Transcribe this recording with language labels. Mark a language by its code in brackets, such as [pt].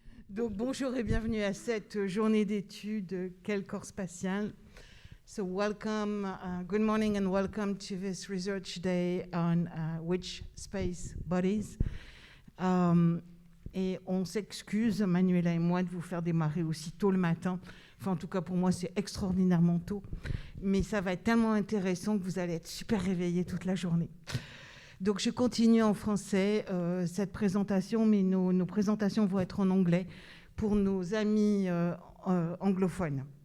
[fr] Donc bonjour et bienvenue à cette journée d'études Quel corps spatial. [en] So welcome, good morning and welcome to this research day on which space bodies. [fr] Et on s'excuse, Manuela et moi, de vous faire démarrer aussi tôt le matin. Enfin, en tout cas, pour moi, c'est extraordinairement tôt. Mais ça va être tellement intéressant que vous allez être super réveillés toute la journée. Donc, je continue en français cette présentation, mais nos présentations vont être en anglais pour nos amis anglophones.